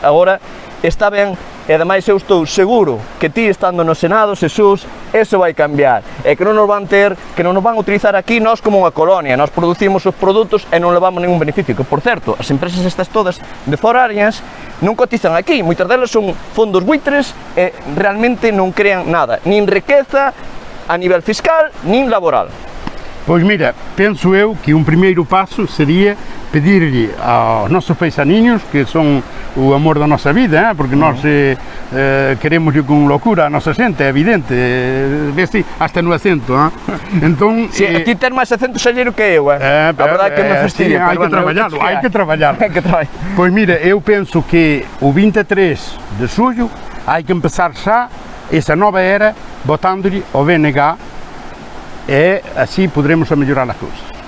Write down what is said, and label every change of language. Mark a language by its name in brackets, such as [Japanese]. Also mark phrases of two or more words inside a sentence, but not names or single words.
[Galician] Agora está ben, e ademais eu estou seguro que ti estando no Senado, Xesús, eso vai cambiar, e que non nos van a utilizar aquí nós como unha colonia, nós producimos os produtos e non levamos ningún beneficio, que, por certo, as empresas estas todas de foráneas non cotizan aquí, moitas delas son fondos buitres e realmente non crean nada, nin riqueza a nivel fiscal, nin laboral. [Portuguese] Pois mira, penso eu que um primeiro passo seria pedir-lhe aos nossos paisaninhos, que são o amor da nossa vida, porque nós queremos com loucura a nossa gente, é evidente, vê-se hasta no acento. Então, [Galician] Sí, ti ten máis acento xalleiro que eu, a verdade que me fastidia. Sí, hai que traballar, hai que traballar. Hai que traballar. Pois mira, eu penso que o 23 de xullo hai que empezar xa esa nova era votando-lhe ao BNG e así poderemos mellorar as cousas.